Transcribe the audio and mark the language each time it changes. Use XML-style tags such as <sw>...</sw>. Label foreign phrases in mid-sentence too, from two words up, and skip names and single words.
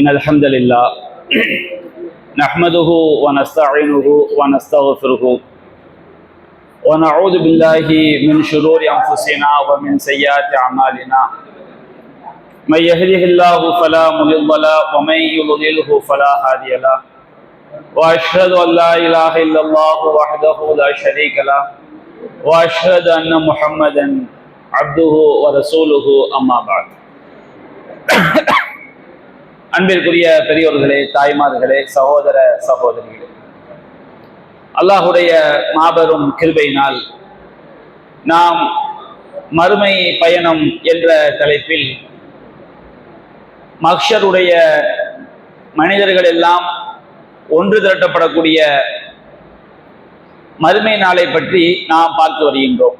<ar>إن الحمد لله نحمده ونستعينه ونستغفره ونعوذ بالله من شرور أنفسنا ومن سيئات أعمالنا من يهده الله فلا مضل له ومن يضلله فلا هادي له وأشهد أن لا إله إلا الله وحده لا شريك له وأشهد أن محمدا عبده ورسوله أما بعد.</ar> <ta>அன்பிற்குரிய பெரியோர்களே, தாய்மார்களே, சகோதர சகோதரிகளே, அல்லாஹுடைய மாபெரும் கிருபையினால் நாம் மறுமை பயணம் என்ற தலைப்பில் மஹ்ஷருடைய மனிதர்கள் எல்லாம் ஒன்று திரட்டப்படக்கூடிய மறுமை நாளை பற்றி நாம் பார்த்து வருகின்றோம்.</ta>